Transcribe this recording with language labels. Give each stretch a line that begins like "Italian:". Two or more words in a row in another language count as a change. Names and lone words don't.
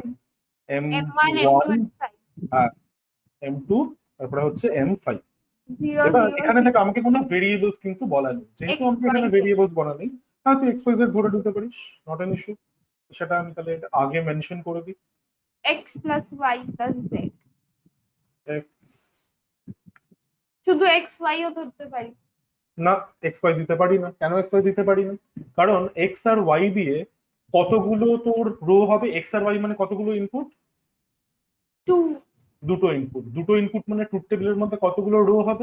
Bangla: M1 M1, M2 M5। আর M2, তারপরে হচ্ছে M5। 0 এবার 0 এখানে থেকে আমাকে কোনো ভেরিয়েবলস কিন্তু বলা নেই, যেহেতু x আমাকে y এখানে z ভেরিয়েবলস বলা নেই। হ্যাঁ, তুই এক্স ওয়াই জেড ধরে দিতে পারিস,
English: not an issue.
Bangla: সেটা আমি তাহলে এটা আগে মেনশন করে দিই।
English: x plus y plus z।
Bangla: এক্স শুধু এক্স ওয়াই ও ধরতে পারি। না, এক্স ওয়াই দিতে পারি না। কেন এক্স ওয়াই দিতে পারি না? কারণ এক্স আর ওয়াই দিয়ে কতগুলো তোর রো হবে? এক্স আর ওয়াই মানে কতগুলো ইনপুট? 2 দুটো ইনপুট মানে ট্রুথ টেবিলের মধ্যে কতগুলো রো হবে?